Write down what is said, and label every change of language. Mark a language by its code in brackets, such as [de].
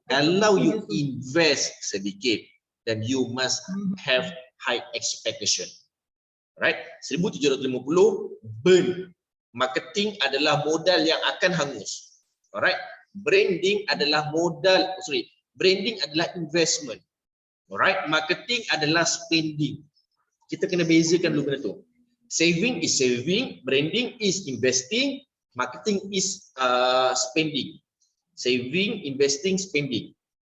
[en] Kalau you invest sedikit, then you must have high expectation. Right? 1,750 burn. [ms] Marketing adalah modal yang akan hangus. Alright? Branding adalah branding adalah investment. Alright? Marketing adalah spending. Kita kena bezakan dulu benda tu. [en] Saving is saving, branding is investing, marketing is spending. Saving, investing, spending.